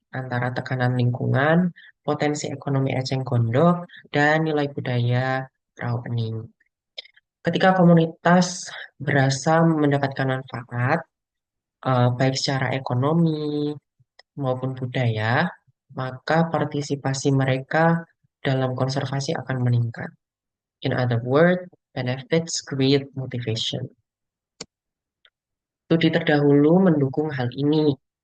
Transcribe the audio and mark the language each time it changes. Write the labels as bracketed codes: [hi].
[id] antara tekanan lingkungan, potensi ekonomi eceng gondok, dan nilai budaya raw pening. Ketika komunitas berasa mendapatkan manfaat, baik secara ekonomi maupun budaya, maka partisipasi mereka dalam konservasi akan meningkat. [en] In other words, benefits create motivation. [id] Studi terdahulu mendukung hal ini.